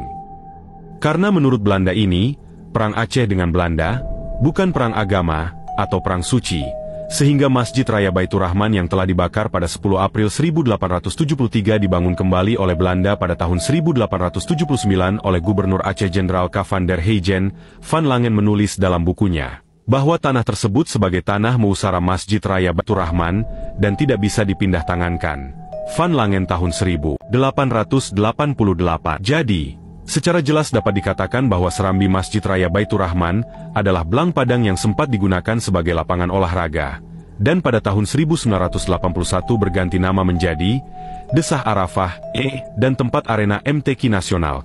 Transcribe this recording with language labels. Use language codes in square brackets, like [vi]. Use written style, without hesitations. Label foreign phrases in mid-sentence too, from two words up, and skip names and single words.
[id] Karena menurut Belanda ini, perang Aceh dengan Belanda bukan perang agama atau perang suci, sehingga Masjid Raya Baitur Rahman yang telah dibakar pada 10 April 1873 dibangun kembali oleh Belanda pada tahun 1879 oleh Gubernur Aceh Jenderal K. van der Heygen. Van Langen menulis dalam bukunya bahwa tanah tersebut sebagai tanah musara Masjid Raya Baitur Rahman dan tidak bisa dipindah tangankan. Van Langen tahun 1888. Jadi, secara jelas dapat dikatakan bahwa serambi Masjid Raya Baitur Rahman adalah Blang Padang yang sempat digunakan sebagai lapangan olahraga, dan pada tahun 1981 berganti nama menjadi Desah Arafah, dan tempat arena MTQ nasional.